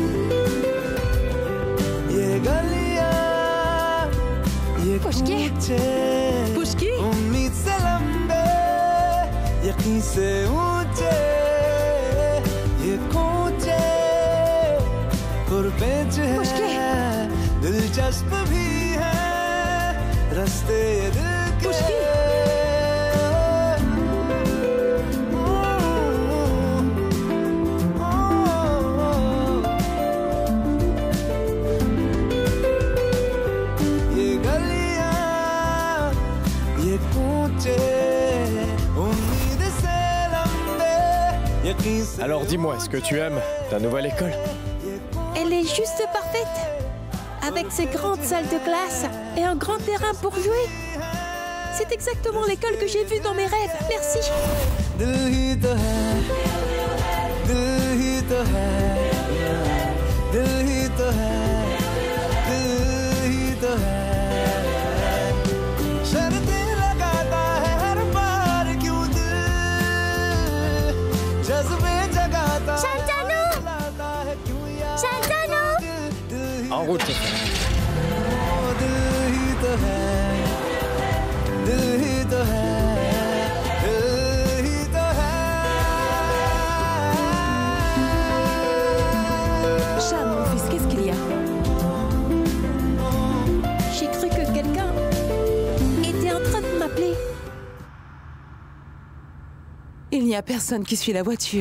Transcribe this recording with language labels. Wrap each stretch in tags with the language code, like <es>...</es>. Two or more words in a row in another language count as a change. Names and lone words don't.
<hi>Pushki? Pushki? Pushki? दिलचस्प भी है रास्ते दिल के ये गलियां ये कूचे उम्मीद से लंबे यकीन से</hi> <fr>Alors dis-moi, est-ce que tu aimes ta nouvelle école? Elle est juste parfaite. Avec ses grandes salles de classe et un grand terrain pour jouer. C'est exactement l'école que j'ai vue dans mes rêves. Merci.</fr> <hi>दिल ही तो है दिल ही तो है दिल ही तो है दिल ही तो है शर्तें लगाता है हर बार क्यों दिल जज्बे जगाता Shantanu! है क्यों यार Shantanu!</hi> <fr>En route.</fr> <hi>दिल ही तो है दिल ही तो है दिल ही तो है</hi> <fr>Shan, mon fils, qu'est-ce qu'il y a? J'ai cru que quelqu'un était en train de m'appeler. n'y a personne qui suit la voiture.</fr>